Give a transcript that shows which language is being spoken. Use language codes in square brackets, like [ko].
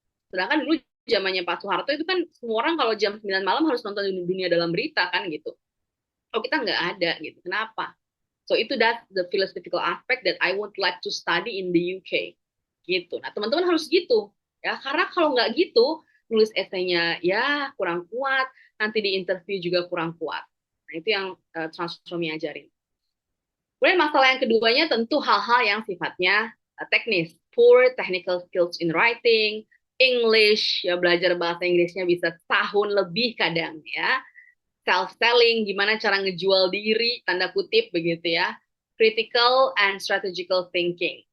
[id] Sedangkan dulu zamannya Pak Soeharto itu kan semua orang kalau jam 9 malam harus nonton Dunia Dalam Berita kan gitu. Oh kita nggak ada gitu. Kenapa? [en] So itu that's the philosophical aspect that I would like to study in the UK. [id] Gitu. Nah teman-teman harus gitu ya. Karena kalau nggak gitu nulis esainya ya kurang kuat. Nanti di interview juga kurang kuat. Nah itu yang Transformi ajarin. Kemudian masalah yang keduanya tentu hal-hal yang sifatnya teknis. [en] Poor technical skills in writing, [id] English, ya belajar bahasa Inggrisnya bisa tahun lebih kadang ya. Self-selling, gimana cara ngejual diri, tanda kutip begitu ya. [en] Critical and strategical thinking.